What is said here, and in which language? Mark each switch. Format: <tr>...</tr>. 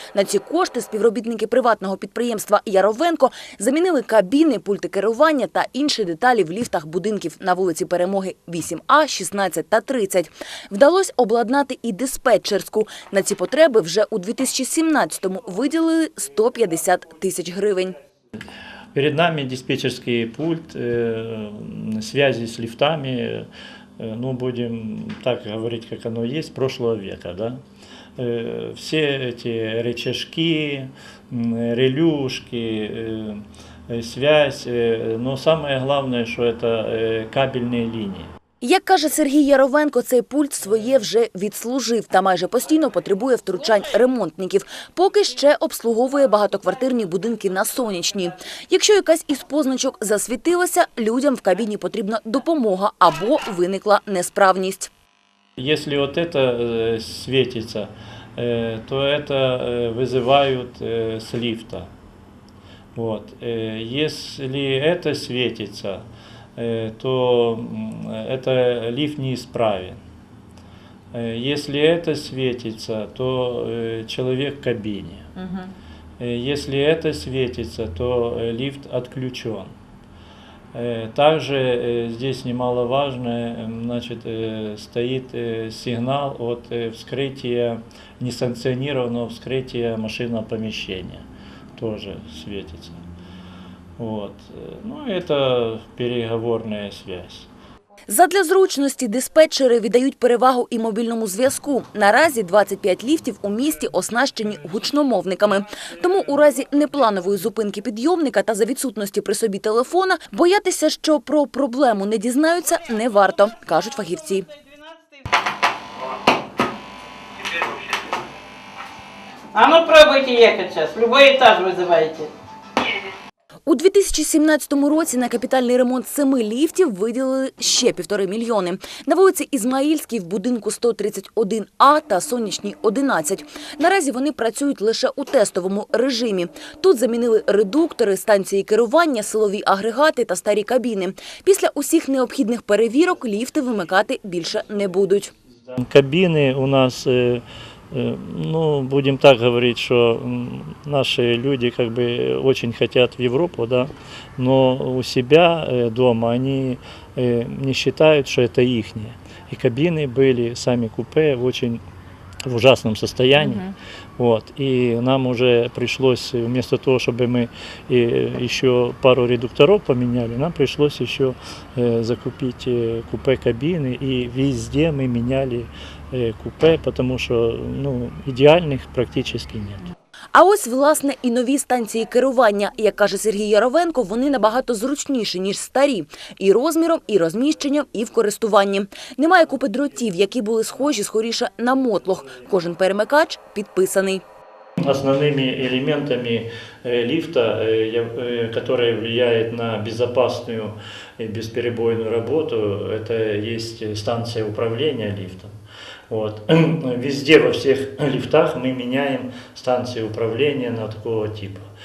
<uk>На ці кошти співробітники приватного підприємства «Яровенко» замінили кабіни, пульти керування та інші деталі в ліфтах будинків на вулиці Перемоги 8А, 16 та 30. Вдалося обладнати і диспетчерську. На ці потреби вже у 2017-му виділили 150 тисяч гривень.</uk> <ru>Перед нами диспетчерский пульт, связи с лифтами, ну, будем так говорить, как оно есть, прошлого века. Да? Все эти рычажки, релюшки, связь, но самое главное, что это кабельные линии.</ru> <uk>Як каже Сергій Яровенко, цей пульт своє вже відслужив та майже постійно потребує втручань ремонтників. Поки ще обслуговує багатоквартирні будинки на Сонячній. Якщо якась із позначок засвітилася, людям в кабіні потрібна допомога або виникла несправність.</uk> <ru>Если вот это светится, то это вызывают с лифта. Вот. Если это светится, то это лифт неисправен. Если это светится, то человек в кабине. Если это светится, то лифт отключен. Также здесь немаловажно, значит, стоит сигнал от вскрытия, несанкционированного вскрытия машинного помещения. Тоже светится. Вот. Ну, это переговорная связь.</ru> <uk>Задля зручності диспетчери віддають перевагу і мобільному зв'язку. Наразі 25 ліфтів у місті оснащені гучномовниками. Тому у разі непланової зупинки підйомника та за відсутності при собі телефона боятися, що про проблему не дізнаються, не варто, кажуть фахівці.</uk> <ru>А ну пробуйте ехать сейчас, любой этаж вызывайте.</ru> <uk>У 2017 році на капітальний ремонт 7 ліфтів виділили ще 1,5 мільйони. На вулиці Ізмаїльській в будинку 131А та Сонячній 11. Наразі вони працюють лише у тестовому режимі. Тут замінили редуктори, станції керування, силові агрегати та старі кабіни. Після усіх необхідних перевірок ліфти вимикати більше не будуть. Кабіни у нас...</uk> <ru>Ну, будем так говорить, что наши люди как бы очень хотят в Европу, да, но у себя дома они не считают, что это ихнее. И кабины были, сами купе в ужасном состоянии. Вот. И нам уже пришлось, вместо того, чтобы мы еще пару редукторов поменяли, нам пришлось еще закупить купе-кабины, и везде мы меняли купе, потому что идеальных практически нет.</ru> <uk>А ось, власне, і нові станції керування. Як каже Сергій Яровенко, вони набагато зручніші, ніж старі. І розміром, і розміщенням, і в користуванні. Немає купи дротів, які були схожі скоріше на мотлох. Кожен перемикач підписаний.</uk> <ru>Основными элементами лифта, которые влияют на безопасную и бесперебойную работу, это есть станция управления лифтом. Вот. Везде, во всех лифтах мы меняем станции управления на такого типа.</ru>